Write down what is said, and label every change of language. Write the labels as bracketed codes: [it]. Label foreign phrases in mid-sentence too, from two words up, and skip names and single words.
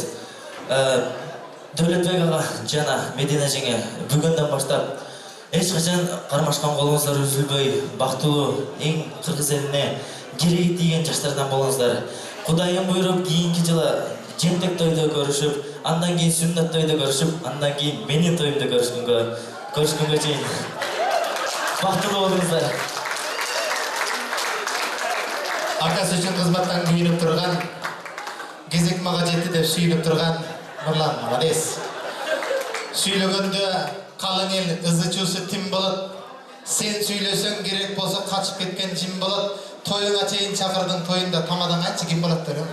[ky] Дөлөтбек ага жана Медина жеңе бүгүндөн баштап эч качан кармашкан колуңуздар үзүлбөй, бактылуу, эң кыргыз элине кереги тийген жаштардан болуңуздар. Кудайым буйруп, кийинки жылы жентек тойдо көрүшүп, андан кийин сүннөт тойдо көрүшүп, андан кийин менин тоюмда көрүшкөнгө чейин бактылуу болуңуздар. [kk] Акасы үшін қызматтан күйініп тұрған, кезек маға жетті деп сүйініп тұрған Нұрлан, молодец. Сөйлегенде қалың ел ызы-чусы тим болады. Сен сөйлесең керек болса қачып кеткен жим болады. Тойыңа чейін шақырдың, тойында тамадан қанша кем болады.